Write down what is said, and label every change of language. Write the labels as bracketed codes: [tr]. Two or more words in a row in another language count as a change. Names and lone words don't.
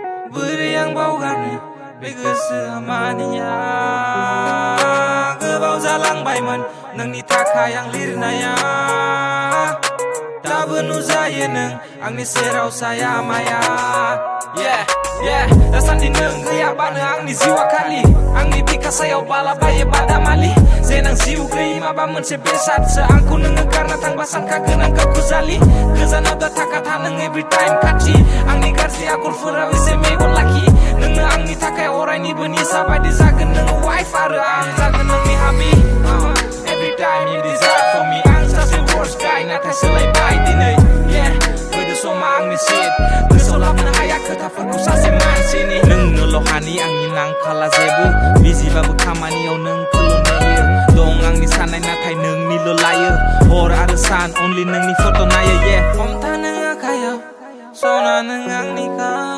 [brx] बोरै आं बावगारनो बे गोसोआ मानिया गोबाव जालांबायमोन नोंनि थाखाय आं लिरनाया दाबो नुजायो नों आंनि सेराव साया माया दासान्दि नों गैयाबानो आंनि जिउआ खालि आंनि बिखा सायाव बालाबायो बादामालि जेन आं जिउ गैयि माबा मोनसे बेसादसो आंखौ नोङो गारना थांबा सानखागोन आं गावखौ जालि गोजानाव दा थाखा नों [en] every time [brx] खाथि आंनि गाज्रि आखलफोराव एसे मेगन लाखि नोंनो आंनि थाखाय अरायनिबो निसा बायदि जागोन नोङो वाइफ आरो आं जागोन नोंनि हाबि [en] every time you desire for me [brx] आं सासे [en] worst guy [brx] नाथाय सोलायबाय दिनै गोदो समा आंनि shit गोसोआव लाबोनो हाया खोथाफोरखौ सासे मानसिनि नोंनोल' हानि आंनि नांखाला जेबो बिजिबाबो खामानियाव नोंखौल' नेयो दं आंनि साननाय नाथाय नोंनिल' लायो हर आरो सान only नोंनि फट' नायो हमथानो आखायाव सना नों आंनिखा